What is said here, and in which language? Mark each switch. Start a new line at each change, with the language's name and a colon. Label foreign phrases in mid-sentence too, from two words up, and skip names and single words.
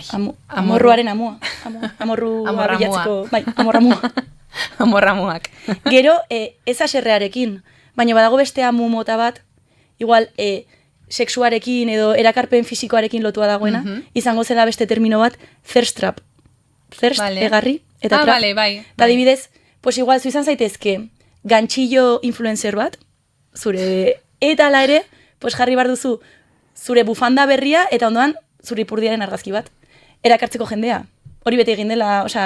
Basque: Amorruaren amua. Amorrua Amorramua. bilatzeko. Bai, amorramua. amorramuak. Gero, ez aserrearekin, baina badago beste amu mota bat, igual, sexuarekin edo erakarpen fisikoarekin lotua dagoena, izango zela beste termino bat,
English: thirst trap.
Basque: Thirst, Vale. egarri, eta trap. Vale, bai. Eta adibidez, pues igual, zu izan zaitezke, gantxillo influencer bat, zure, eta ala ere, pues jarri bar duzu, zure bufanda berria, eta ondoan, zure ipurdiaren argazki bat. Erakartzeko jendea. Hori bete egin dela, osea,